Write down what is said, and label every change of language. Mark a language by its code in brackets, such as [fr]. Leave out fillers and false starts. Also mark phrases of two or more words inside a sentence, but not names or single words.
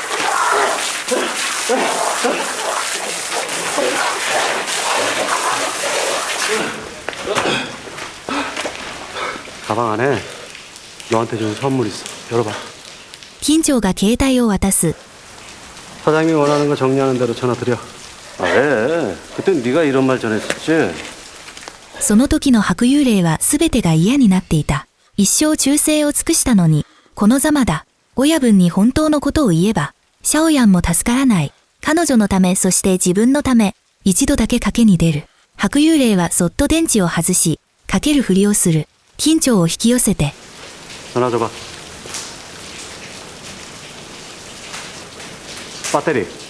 [ko] 가방 안에 너한테 준 선물 있어. 열어봐. [ja] 緊張が携帯を渡す。 [ko] 사장님이 원하는 거 정리하는 대로 전화 드려. 아, 왜? 그때 네가 이런 말 전했었지. [ja] その時の白幽霊は全てが嫌になっていた。一生忠誠を尽くしたのに、このざまだ。親分に本当のことを言えば、シャオヤンも助からない。彼女のため、そして自分のため、一度だけ賭けに出る。白幽霊はそっと電池を外し、賭けるふりをする。緊張を引き寄せて。 [ko] 전화 줘봐. 배터리.